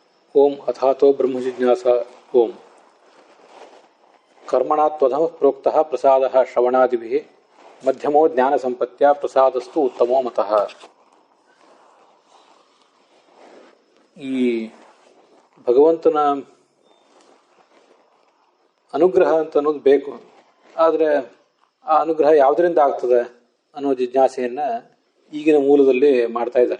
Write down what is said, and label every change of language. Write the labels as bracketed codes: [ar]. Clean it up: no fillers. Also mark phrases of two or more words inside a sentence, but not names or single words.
[sa] ओम अथातो ब्रह्म जिज्ञासा ओम कर्मणा त्वधमः प्रोक्तः प्रसादः श्रवणादिभिः मध्यमो ज्ञान संपत्त्या प्रसादस्तु उत्तमो मतः. [kn] ಈ ಭಗವಂತನ ಅನುಗ್ರಹ ಅಂತ ಅನ್ನೋದು ಬೇಕು. ಆದರೆ ಆ ಅನುಗ್ರಹ ಯಾವುದರಿಂದ ಆಗ್ತದೆ ಅನ್ನೋ ಜಿಜ್ಞಾಸೆಯನ್ನು ಈಗಿನ ಮೂಲದಲ್ಲಿ ಮಾಡ್ತಾ ಇದ್ದಾರೆ.